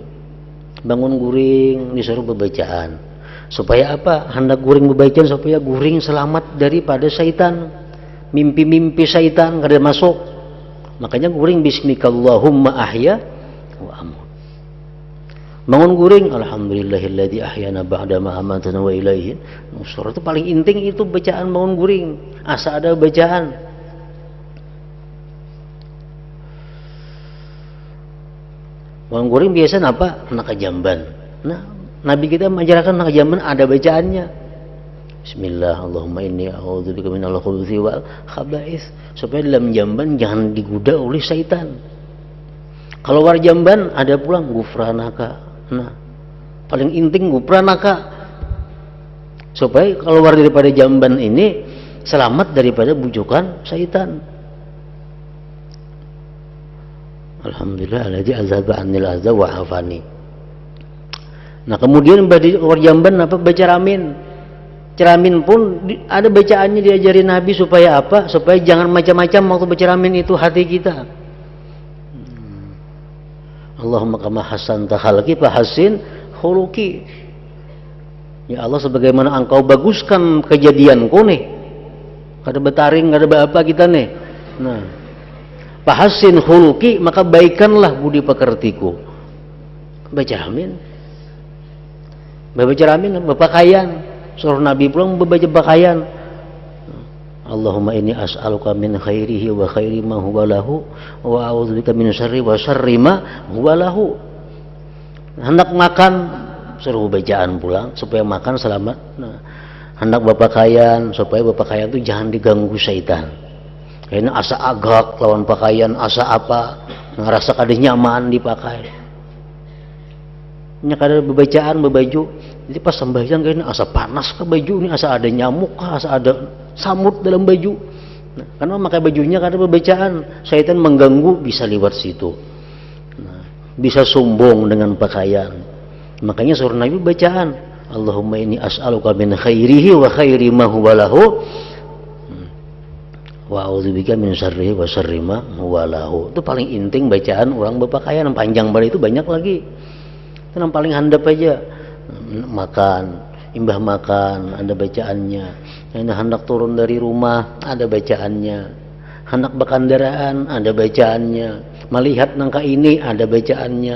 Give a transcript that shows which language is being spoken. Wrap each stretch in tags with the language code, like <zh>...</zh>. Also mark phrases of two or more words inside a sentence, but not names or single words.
<bjn>Bangun guring disuruh berbacaan. Supaya apa? Hendak guring berbacaan supaya guring selamat daripada syaitan. Mimpi-mimpi syaitan kada masuk. Makanya guring</bjn> <ar>باسمك اللهم أحيا وأموت.</ar> <bjn>Bangun guring</bjn> <ar>الحمد لله الذي أحيانا بعد ما أماتنا وإليه النشور.</ar> <bjn>Itu paling inting itu bacaan bangun guring. Asa ada bacaan. Bangun guring biasa apa? Nak jamban. Nah, Nabi kita mengajarkan nak jamban ada bacaannya.</bjn> <ar>بسم الله اللهم إني أعوذ بك من الخبث والخبائث.</ar> <bjn>Supaya dalam jamban jangan digoda oleh syaitan. Kalau war jamban ada pulang gufranaka. Nah, paling inting gufranaka. Supaya kalau war daripada jamban ini selamat daripada bujukan syaitan.</bjn> <ar>الحمد لله الذي أذهب عني الأذى وعافاني.</ar> <bjn>Nah, kemudian bagi jamban apa? Baca ramin. Ceramin pun ada bacaannya diajari Nabi supaya apa? Supaya jangan macam-macam waktu baca ramin itu hati kita.</bjn> <ar>اللهم كما حسنت خلقي فحسن خلقي. يا الله,</ar> <bjn>sebagaimana engkau baguskan kejadianku nih. Kada betaring, kada apa kita nih. Nah,</bjn> <ar>فحسن خلقي,</ar> <bjn>maka baikkanlah budi pekertiku. Baca amin. Baca amin, berpakaian. Suruh Nabi pulang membaca pakaian.</bjn> <ar>اللهم إني أسألك من خيره وخير ما هو له وأعوذ بك من شره وشر ما هو له.</ar> <bjn>Hendak makan, suruh bacaan pulang supaya makan selamat. Nah, hendak berpakaian supaya berpakaian itu jangan diganggu syaitan. Ini asa agak lawan pakaian, asa apa, ngerasa kada nyaman dipakai. Nya kada bebacaan bebaju, jadi pas sembahyang kayaknya asa panas ke baju ini, asa ada nyamuk, asa ada samut dalam baju. Nah, karena pakai bajunya kada bebacaan, syaitan mengganggu bisa lewat situ. Nah, bisa sombong dengan pakaian. Makanya suruh Nabi bacaan,</bjn> <ar>اللهم إني أسألك من خيره وخير ما هو له. وأعوذ بك من شره وشر ما هو له.</ar> <bjn>Itu paling inting bacaan orang berpakaian. Yang panjang banget itu banyak lagi. Itu yang paling handap aja. Makan imbah makan, ada bacaannya. Yang hendak turun dari rumah, ada bacaannya. Hendak berkendaraan, ada bacaannya. Melihat nangka ini, ada bacaannya.</bjn>